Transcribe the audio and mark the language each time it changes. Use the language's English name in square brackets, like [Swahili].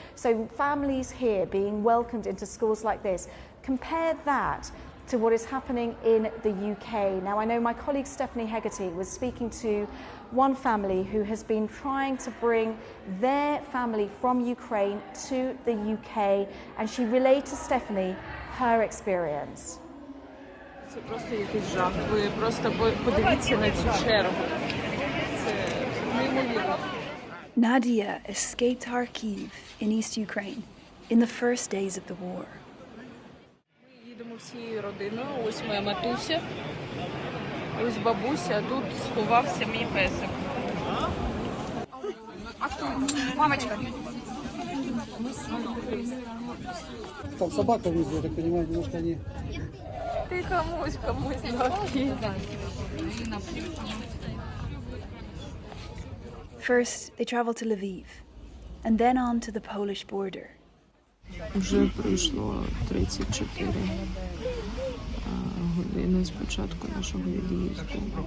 [English] So families here being welcomed into schools like this, compare that to what is happening in the UK. Now, I know my colleague Stephanie Hegarty was speaking to one family who has been trying to bring their family from Ukraine to the UK, and she relayed to Stephanie her experience. [Ukrainian] Це просто якийсь жах. Ви просто подивіться на цю чергу. Це неймовірно. [English] Nadia escaped Kharkiv in East Ukraine in the first days of the war. [Ukrainian] Їдемо всією родиною. Ось моя матуся, ось бабуся, а тут сховався мій песик. [Russian] Там собака внизу, я так понимаю, немножко они... [Ukrainian] Ти комусь навпіл. [English] First, they travel to Lviv, and then on to the Polish border. [Ukrainian] Вже пройшло 34 години з початку нашого від'їзду.